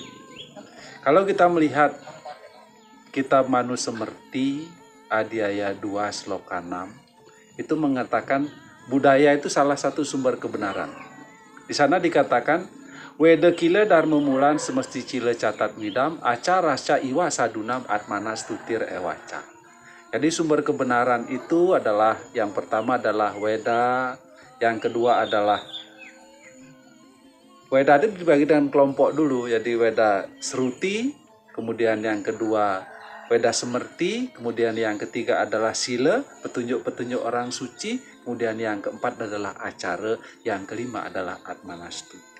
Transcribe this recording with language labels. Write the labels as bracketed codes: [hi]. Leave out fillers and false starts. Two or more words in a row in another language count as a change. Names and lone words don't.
[id] Kalau kita melihat kitab Manusemerti Adhyaya 2 Sloka 6 itu mengatakan budaya itu salah satu sumber kebenaran. Di sana dikatakan [sa] वेदोऽखिलो धर्ममूलं स्मृतिशीले च तद्विदाम् आचारश्चैव साधूनाम् आत्मनस्तुष्टिरेव च. [id] Jadi sumber kebenaran itu adalah, yang pertama adalah Weda, yang kedua adalah Weda itu dibagi dengan kelompok dulu, jadi Weda Sruti, kemudian yang kedua Weda Semerti, kemudian yang ketiga adalah Sila, petunjuk-petunjuk orang suci, kemudian yang keempat adalah Acara, yang kelima adalah Atmanastuti.